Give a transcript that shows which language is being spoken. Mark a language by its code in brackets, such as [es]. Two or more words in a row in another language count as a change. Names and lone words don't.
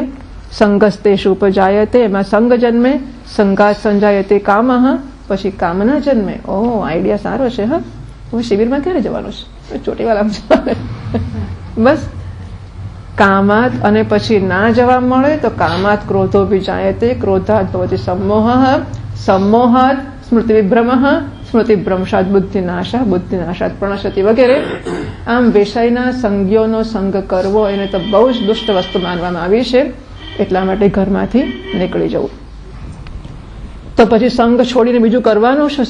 [sa] संगस्तेषु उपजायते, [gu] એમાં સંગ જન્મે. [sa] संगात संजायते कामः, [gu] પછી કામના જન્મે. ઓહ, આઈડિયા સારો છે. હા, હું શિબિરમાં ક્યારે જવાનું છે? ચોટીવાલા. બસ કામાત, અને પછી ના જવા મળે તો [sa] कामात क्रोधो विजायते, क्रोधात भवति सम्मोहः, सम्मोहात् स्मृति विभ्रमः, स्मृति भ्रंशात बुद्धिनाशा, बुद्धिनाशात प्रणशति વગેરે. [gu] આમ વિષયના સંજ્ઞોનો સંગ કરવો એને તો બહુ જ દુષ્ટ વસ્તુ માનવામાં આવી છે. એટલા માટે ઘરમાંથી નીકળી જવું. તો પછી સંઘ છોડીને બીજું કરવાનું છે.